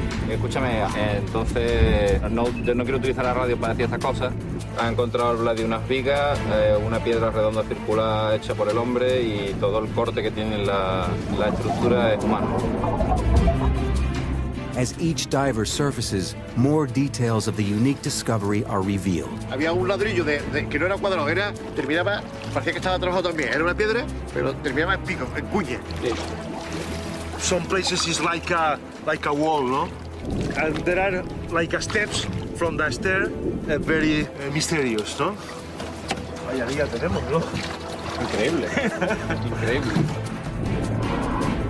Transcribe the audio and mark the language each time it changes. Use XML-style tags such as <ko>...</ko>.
<es>Escúchame, entonces no quiero utilizar la radio para decir estas cosas. Ha encontrado de unas vigas, una piedra redonda circular hecha por el hombre y todo el corte que tiene la estructura es humano.</es> <en>As each diver surfaces, more details of the unique discovery are revealed.</en> <es>Había un ladrillo que no era cuadrado, terminaba, parecía que estaba trabajado también. Era una piedra, pero terminaba en pico, en cuña.</es> <en>Some places is like a wall, no? And there are like steps from the stair, very mysterious, no?</en> <es>Ahí arriba tenemos, ¿no? Increíble, increíble.</es>